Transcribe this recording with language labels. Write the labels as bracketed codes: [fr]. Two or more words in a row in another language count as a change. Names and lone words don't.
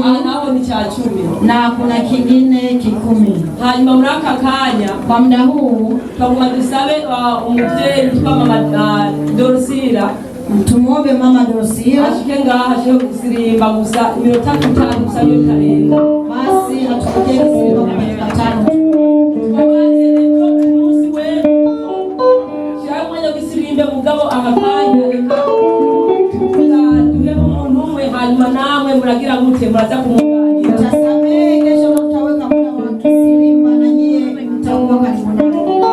[sw] nao ni cha 10 na kuna kingine 10. [rn] Hanyuma muri aka kanya [sw] kwa muda huu [rn] twaguma dusabe umuvyeyi twa mama Dorosira, [sw] tumuombe mama Dorosira [rn] ashike ngaha ashike gusirimba gusa iminota 5 gusa yo karenga, [sw] basi atupokee kusirimba kwa dakika 5. [rn] Mugabo akakanya reka tuwe umuntu umwe hanyuma namwe muragira gute muraza kumuganira [sw] tasamehe kesho mtaweka muda wa kusirimba na nyie mtakuwa karibu naye.